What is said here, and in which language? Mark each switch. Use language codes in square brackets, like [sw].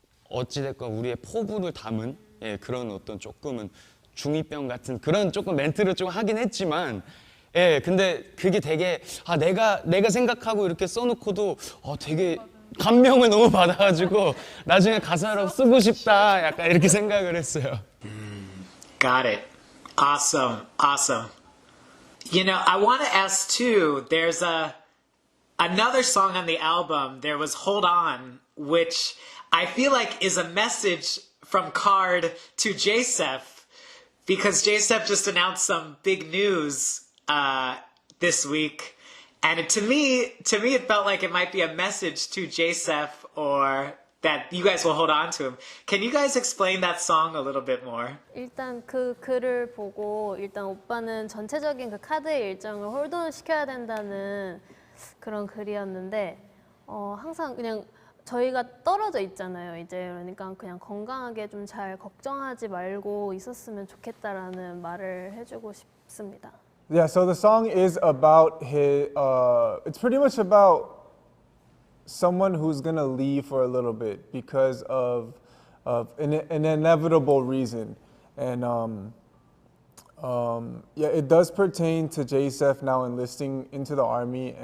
[ko] 어찌됐건 우리의 포부를 담은 그런 어떤 조금은 중2병 같은 그런 조금 멘트를 좀 하긴 했지만 근데 그게 되게 내가 생각하고 이렇게 써놓고도 되게 감명을 너무 받아가지고 나중에 가사로 쓰고 싶다 약간 이렇게 생각을 했어요. [en] Got it. Awesome. Awesome. You know, I want to ask too, there's another song on the album, there was Hold On, which I feel like is a message from Card to J.Seph, because J.Seph just announced some big news this week. And to me, it felt like it might be a message to J.Seph or that you guys will hold on to him. Can you guys explain that song a little bit more? [ko] 일단 그 글을 보고 일단 오빠는 전체적인 그 카드의 일정을 홀드온 시켜야 된다는 그런 글이었는데 항상 그냥 저희가 떨어져 있잖아요. 이제 그러니까 그냥 건강하게 좀 잘 걱정하지 말고 있었으면 좋겠다라는 말을 해주고 싶습니다. [en] Yeah, so the song is about his, it's pretty much about someone who's gonna leave for a little bit because of an inevitable reason. And yeah, it does pertain to J.Seph now enlisting into the army.